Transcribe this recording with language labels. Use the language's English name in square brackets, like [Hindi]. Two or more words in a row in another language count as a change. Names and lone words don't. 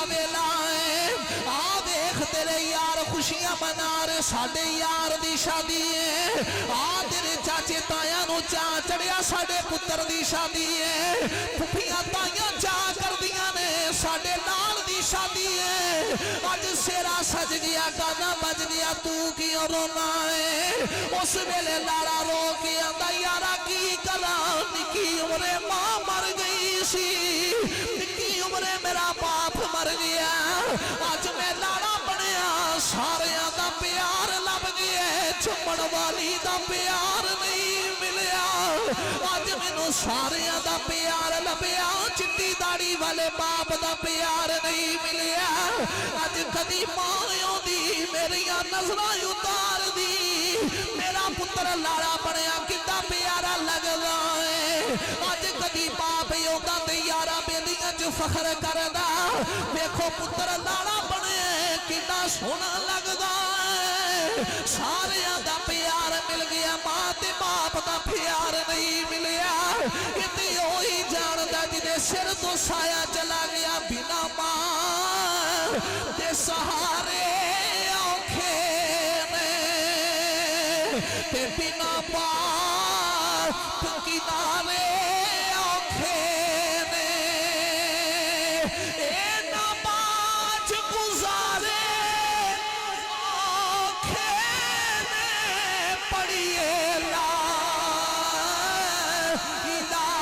[Punjabi] ویلا ہے آ دیکھ تیرے یار خوشیاں منا رہے ساڈے یار دی شادی ہے آ تیرے چاچے تایاں نو چاہ چڑھیا ساڈے پتر دی شادی ہے پھپھیاں تایاں چاہ کر دیاں نے ساڈے لال دی شادی ہے اج سیرا سج گیا گانا بج گیا تو کیوں رونا ہے اس ویلے لاڑا رو کے آندا یارا کی کراں نکی عمرے ماں مر گئی سی نکی عمرے میرا باپ مر گیا اج میں لاڑا بنیا ساریاں دا پیار لب گیا چمن والی دا پیار نہیں ملیا اج مینوں ساریاں دا پیار لبیا چٹی داڑھی والے باپ دا پیار نہیں ملیا اج کدی ماں آوندی میریاں نظراں اتار دی میرا پتر لاڑا بنیا کتا پیارا لگدا ہے اج کدی باپ آوندا تے یارا بیلیاں چ فخر کردا دیکھو پتر لاڑا بنے کتا سونا لگدا ہے ساریاں دا پیار مل گیا ماں تے باپ دا پیار نہیں ملیا اتے ہوئی جاندا جدے سر تو سایہ چلا گیا بنا ماں دے سہارے اوکھے نے تے بنا باپ کنارے اوکھے نے اے نہ باج گزارے اوکھے نے پڑھیے [Arabic] لا الہ